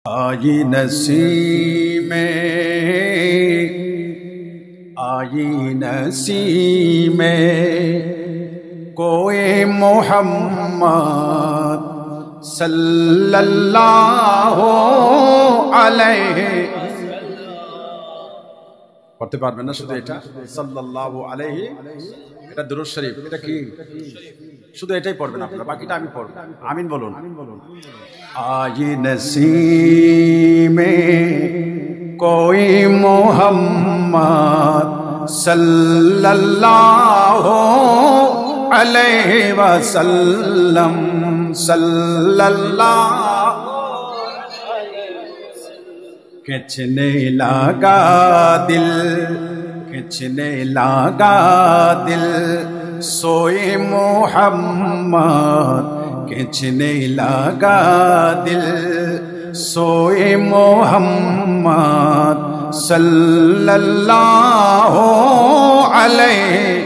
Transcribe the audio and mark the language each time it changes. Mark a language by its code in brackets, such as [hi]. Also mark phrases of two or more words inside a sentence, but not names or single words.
[ur] آئی نسیمیں آئی نسیمیں کوئی محمد [ar] صلی اللہ علیہ [bn] পড়তে পারবেন না শুধু এটা [ar] صلى الله عليه [bn] এটা দুরূদ শরীফ এটা কি শুধু এটাই পড়বেন আপনারা বাকিটা আমি পড়ব আমিন বলুন [ur] آئے نسیمے کوئی محمد [ar] صلى الله عليه وسلم صلى الله [ur] کھینچنے لگا دل کھینچنے لگا دل سوئے محمد کھینچنے لگا دل سوئے محمد [ar] صلی اللہ علیہ